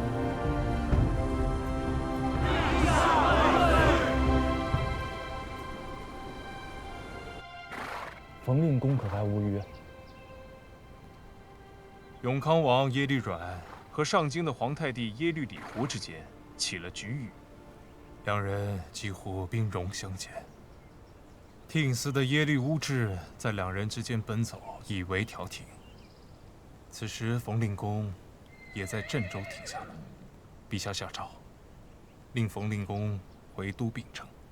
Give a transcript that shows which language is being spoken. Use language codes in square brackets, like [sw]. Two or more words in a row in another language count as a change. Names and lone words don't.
[zh] 冯令公可还无虞？永康王耶律阮和上京的皇太弟耶律李胡之間起了齟齬，两人幾乎兵戎相見。聽司的耶律烏質在兩人之間奔走，以為調停。此時馮令公也在鄭州停下了，陛下下詔，令馮令公回都秉承。